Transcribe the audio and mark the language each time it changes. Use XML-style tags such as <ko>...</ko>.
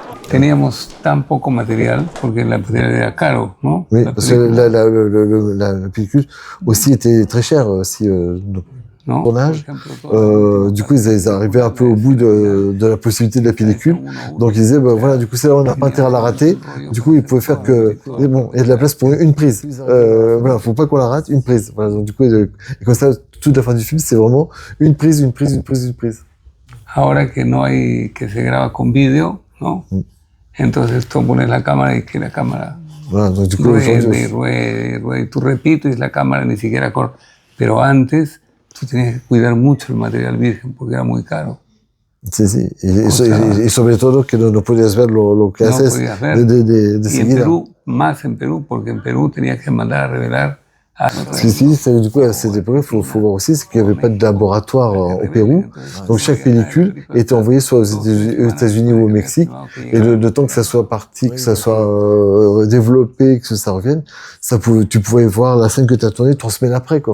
<es>teníamos tan poco material porque el material era caro, ¿no?</es> <fr>Oui, parce que la pellicule aussi était très chère aussi.</fr> <es>¿no?</es> <fr>Tournage.</fr> <es>Ejemplo,</es> <fr>Du coup, ils arrivaient un peu au bout de la possibilité de la pellicule. Donc, ils disaient, ben voilà, du coup, c'est là, on n'a pas intérêt à la rater. Du coup, ils pouvaient faire que, et bon, il y a de la place pour une prise. Voilà, faut pas qu'on la rate, une prise. Voilà, donc, du coup, et comme ça, toute la fin du film, c'est vraiment une prise, une prise, une prise, une prise.</fr> <es>ahora que no hay, que se graba con vídeo, ¿no? Entonces tú pones la cámara y que la cámara</es> <fr>Voilà, donc, du coup,</fr> <es>ruede, ruede, ruede. Tú repites y la cámara ni siquiera corta. Pero antes tú tenías que cuidar mucho el material virgen porque era muy caro. Sí, sí. Y sobre todo que no podías ver lo que haces de y seguida. en Perú, más en Perú, porque en Perú tenías que mandar a revelar.</es> <fr>Si, du coup, à cette époque, il faut voir aussi, c'est qu'il n'y avait pas de laboratoire au Pérou. Donc, chaque pellicule était envoyée soit aux États-Unis ou au Mexique. Et le temps que ça soit parti, que ça soit développé, que ça revienne, tu pouvais voir la scène que tu as tournée 3 semaines après, quoi.</fr>